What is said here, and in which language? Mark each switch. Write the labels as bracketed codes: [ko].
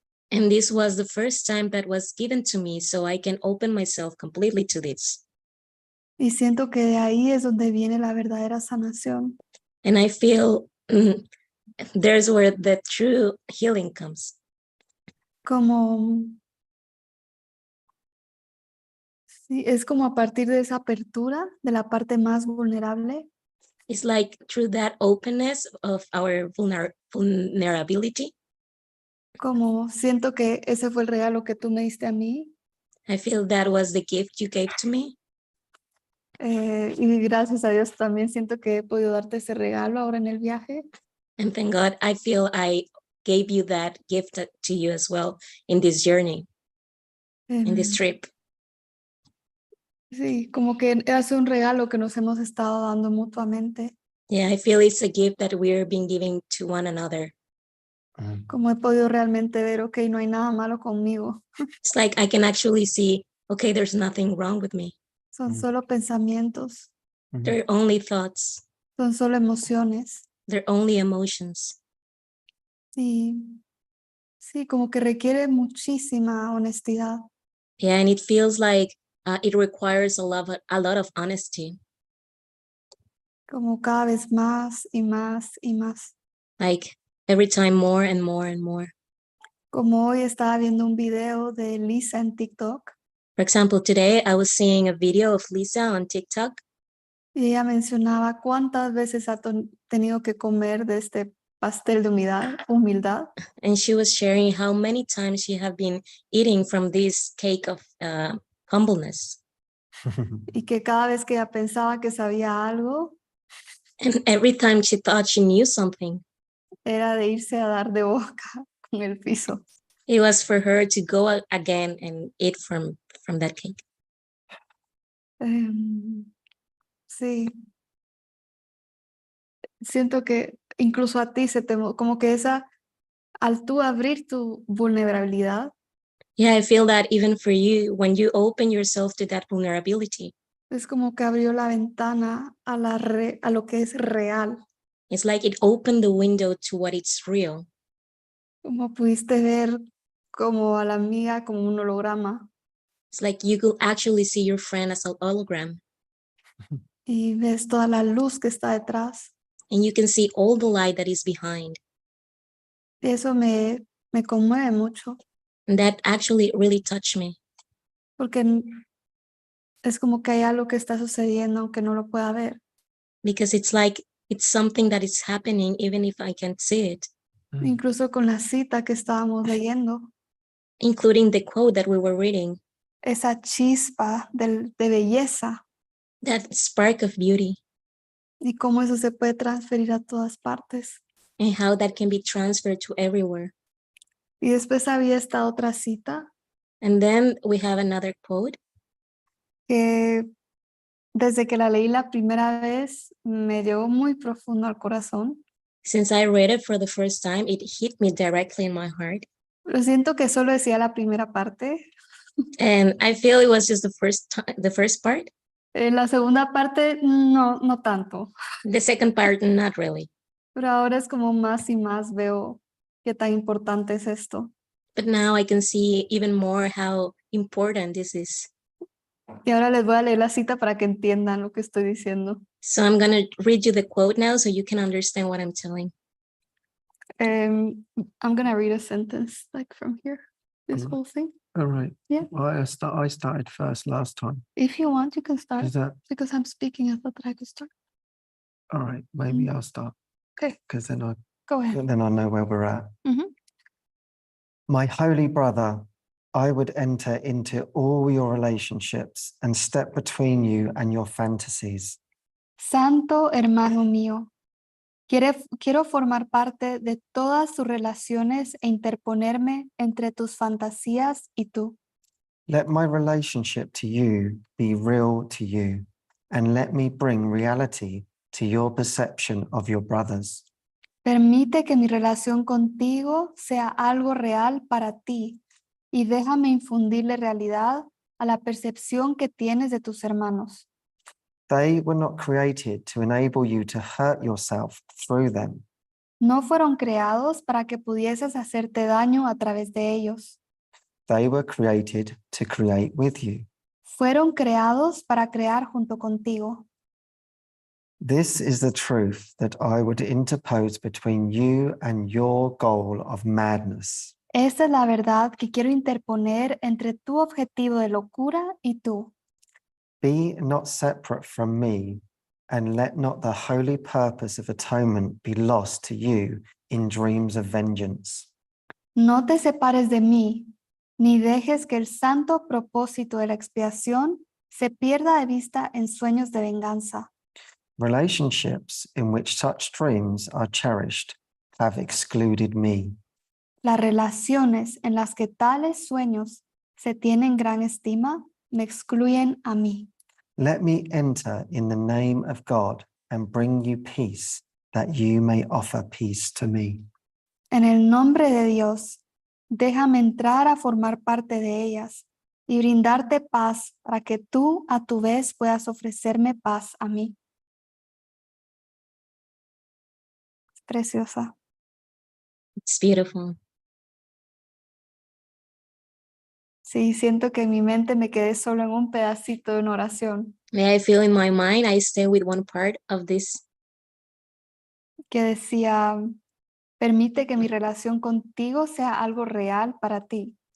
[en] And this was the first time that was given to me so I can open myself completely to this. [es] Y siento que de ahí es donde viene la verdadera sanación. [en] And I feel there's where the true healing comes. [es] Como, sí, es como a partir de esa apertura de la parte más vulnerable, [en] It's like through that openness of our vulnerability, [es] como siento que ese fue el regalo que tú me diste a mí [en] I feel that was the gift you gave to me. [es] Y gracias a Dios también siento que he podido darte ese regalo ahora en el viaje. [en] And thank God, I feel I gave you that gift to you as well in this journey, in this trip. [es] Sí, como que hace un regalo que nos hemos estado dando mutuamente. [en] Yeah, I feel it's a gift that we're being giving to one another. [es] Como he podido realmente ver, ok, no hay nada malo conmigo. [en] It's like I can actually see, okay, there's nothing wrong with me. [es] Son solo pensamientos, [en] They're only thoughts. [es] son solo emociones. [en] They're only emotions. [es] Y sí, como que requiere muchísima honestidad. [en] Yeah, and it feels like it requires a lot of honesty. [es] Como cada vez más y más y más. [en] Like every time more and more and more. [es] Como hoy estaba viendo un video de Lisa en TikTok [en] For example, today I was seeing a video of Lisa on TikTok, [es] y ella mencionaba cuántas veces ha tenido que comer de este pastel de humildad. [en] and she was sharing how many times she had been eating from this cake of humbleness. [es] Y que cada vez que ella pensaba que sabía algo, [en] And every time she thought she knew something, [es] era de irse a dar de boca con el piso. [en] it was for her to go again and eat from that cake. [es] Sí. Siento que incluso a ti como que al tú abrir tu vulnerabilidad, [en] Yeah, I feel that even for you, when you open yourself to that vulnerability, [es] es como que abrió la ventana a lo que es real. [en] it's like it opened the window to what is real. [es] Como pudiste ver como a la amiga como un holograma [en] It's like you could actually see your friend as an hologram, [es] y ves toda la luz que está detrás. [en] and you can see all the light that is behind. [es] Y eso me conmueve mucho [en] And that actually really touched me, [es] porque es como que hay algo que está sucediendo aunque no lo pueda ver. [en] because it's like it's something that is happening even if I can't see it, [es] Incluso con la cita que estábamos leyendo, [en] including the quote that we were reading, [es] esa chispa de belleza [en] that spark of beauty, [es] y cómo eso se puede transferir a todas partes. [en] and how that can be transferred to everywhere. [es] Y después había esta otra cita [en] And then we have another quote [es] que desde que la leí la primera vez me llegó muy profundo al corazón. [en] Since I read it for the first time, it hit me directly in my heart. [es] Pero siento que solo decía la primera parte. [en] And I feel it was just the first part. [es] La segunda parte no tanto. [en] The second part, not really. [es] Pero ahora es como más y más veo qué tan importante es esto. [en] But now I can see even more how important this is. [es] Y ahora les voy a leer la cita para que entiendan lo que estoy diciendo. [en] So I'm going to read you the quote now so you can understand what I'm telling. I'm going to read a sentence like from here, this whole thing. All right. Yeah. Well, I started first last time. If you want, you can start. Is that Because I'm speaking, I thought that I could start. all right? Maybe I'll start. Okay. Because then Go ahead. I know where we're at. Mhm. My holy brother, I would enter into all your relationships and step between you and your fantasies. [es] Santo hermano mío, quiero formar parte de todas tus relaciones e interponerme entre tus fantasías y tú. [en] Let my relationship to you be real to you, and let me bring reality to your perception of your brothers. [es] Permite que mi relación contigo sea algo real para ti y déjame infundirle realidad a la percepción que tienes de tus hermanos. [en] They were not created to enable you to hurt yourself through them. [es] No fueron creados para que pudieses hacerte daño a través de ellos. [en] They were created to create with you. [es] Fueron creados para crear junto contigo. [en] This is the truth that I would interpose between you and your goal of madness. [es] Esta es la verdad que quiero interponer entre tu objetivo de locura y tú. [en] Be not separate from me, and let not the holy purpose of atonement be lost to you in dreams of vengeance. [es] No te separes de mí, ni dejes que el santo propósito de la expiación se pierda de vista en sueños de venganza. [en] Relationships in which such dreams are cherished have excluded me. [es] Las relaciones en las que tales sueños se tienen gran estima me excluyen a mí. [en] Let me enter in the name of God and bring you peace, that you may offer peace to me. [es] En el nombre de Dios, déjame entrar a formar parte de ellas y brindarte paz para que tú a tu vez puedas ofrecerme paz a mí. Es preciosa. [en] It's beautiful. [es] Sí, siento que en mi mente me quedé solo en un pedacito de una oración [en] May I feel in my mind, I stay with one part of this [es] que decía, permite que mi relación contigo sea algo real para ti.